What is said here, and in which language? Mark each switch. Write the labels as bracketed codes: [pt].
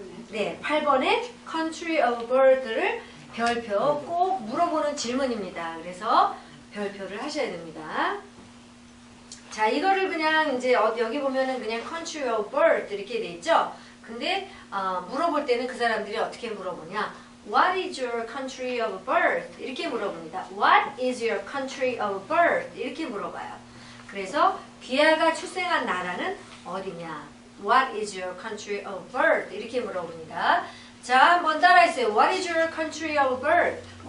[ko] 네, 8번에 [en] country of birth [ko] 를 별표 꼭 물어보는 질문입니다. 그래서 별표를 하셔야 됩니다. 자, 이거를 그냥 이제 여기 보면은 그냥 [en] country of birth [ko] 이렇게 돼 있죠? 근데 물어볼 때는 그 사람들이 어떻게 물어보냐? [en] What is your country of birth? [ko] 이렇게 물어봅니다. [en] What is your country of birth? [ko] 이렇게 물어봐요. 그래서 귀하가 출생한 나라는 어디냐? [en] What is your country of birth? [ko] 이렇게 물어봅니다. 자, 한번 따라해주세요. [en] What is your country of birth?